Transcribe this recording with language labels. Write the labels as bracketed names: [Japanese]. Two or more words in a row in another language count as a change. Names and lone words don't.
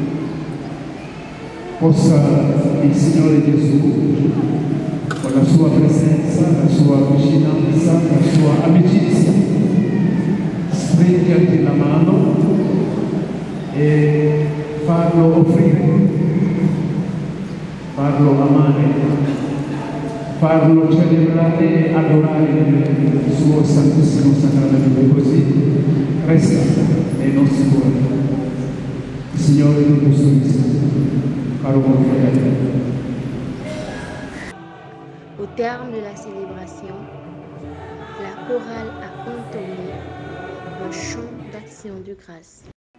[Italian] Possa il Signore Gesù, con la sua presenza, la sua vicinanza, la sua amicizia, stringerti la mano e farlo offrire, farlo amare, farlo celebrare e adorare il suo Santissimo Sacramento. Così resta nei nostri cuori. Il Signore ti custodisca. [French] Au terme de la célébration, la chorale a entonné un chant d'action de grâce.